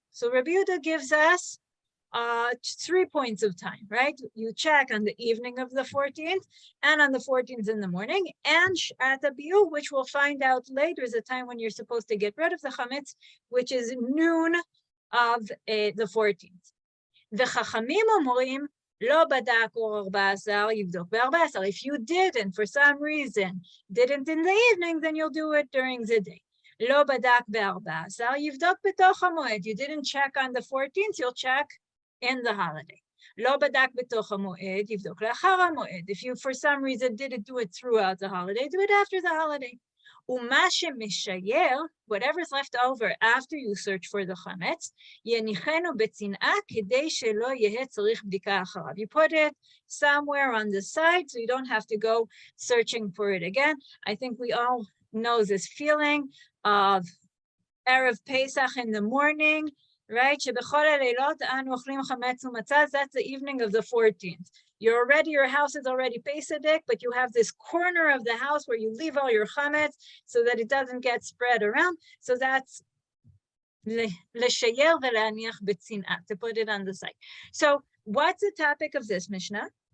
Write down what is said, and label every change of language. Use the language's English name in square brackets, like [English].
[English] So Rabbi Yehuda gives us 3 points of time, right? You check on the evening of the 14th and on the 14th in the morning, and at the biur, which we'll find out later is a time when you're supposed to get rid of the chametz, which is noon of the 14th. [Hebrew] וחכמים אומרים, לא בדק אור 14, יבדוק ב-14. [English] If you didn't, for some reason, didn't in the evening, then you'll do it during the day. [Hebrew] לא בדק ב-14, יבדוק בתוך המועד. [English] You didn't check on the 14th, you'll check in the holiday. [Hebrew] לא בדק בתוך המועד, יבדוק לאחר המועד. [English] If you for some reason didn't do it throughout the holiday, do it after the holiday. [Hebrew] ומה שמשייל, [English] whatever's left over after you search for the chametz, [Hebrew] יניחנו בצנעה כדי שלא יהיה צריך בדיקה אחריו. [English] You put it somewhere on the side so you don't have to go searching for it again. I think we all know this feeling of Erev Pesach in the morning, right? [Hebrew] שבכל הלילות אנו אוכלים חמץ ומצה. [English] That's the evening of the 14th. Your house is already Pesach, but you have this corner of the house where you leave all your chametz so that it doesn't get spread around. So that's [Hebrew] לשייל ולהניח בצנעה, [English] to put it on the side. So what's the topic of this Mishnah?